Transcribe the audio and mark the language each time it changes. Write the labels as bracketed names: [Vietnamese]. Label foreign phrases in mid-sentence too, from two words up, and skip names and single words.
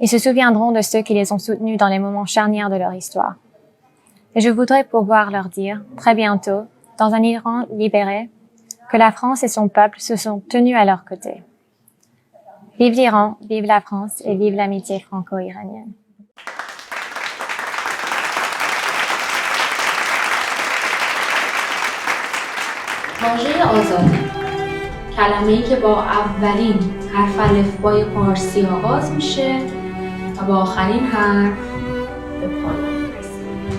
[French] Ils se souviendront de ceux qui les ont soutenus dans les moments charnières de leur histoire. Et je voudrais pouvoir leur dire, très bientôt, dans un Iran libéré, que la France et son peuple se sont tenus à leur côté. Vive l'Iran, vive la France et vive l'amitié franco-iranienne. [Persian] واژه آزادی کلمه‌ای که با اولین حرف الفبای فارسی آغاز میشه و با آخرین حرف به پایان میرسه.